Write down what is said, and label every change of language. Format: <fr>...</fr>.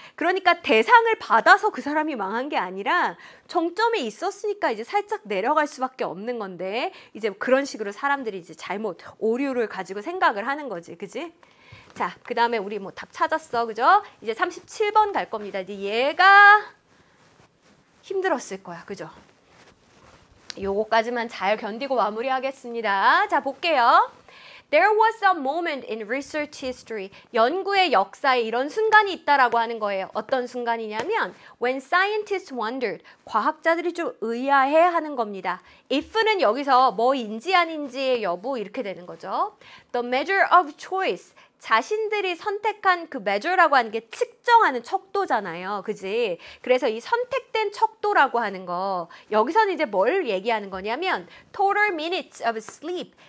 <ko>그러니까 대상을 받아서 그 사람이 망한 게 아니라 정점에 있었으니까 이제 살짝 내려갈 수밖에 없는 건데 이제 그런 식으로 사람들이 이제 잘못 오류를 가지고 생각을 하는 거지. 그지? 자, 그 다음에 우리 뭐 답 찾았어. 그죠? 이제 37번 갈 겁니다. 이제 얘가 힘들었을 거야. 그죠? 요거까지만 잘 견디고 마무리하겠습니다. 자, 볼게요.</ko> <en>There was a moment in research history.</en> <ko>연구의 역사에 이런 순간이 있다라고 하는 거예요. 어떤 순간이냐면</ko> <en>when scientists wondered.</en> <ko>과학자들이 좀 의아해하는 겁니다. if는 여기서 뭐인지 아닌지의 여부 이렇게 되는 거죠.</ko> <en>The measure of choice.</en> <ko>자신들이 선택한 그 measure라고 하는 게 측정하는 척도잖아요. 그지? 그래서 이 선택된 척도라고 하는 거 여기서는 이제 뭘 얘기하는 거냐면</ko> <en>total minutes of sleep.</en>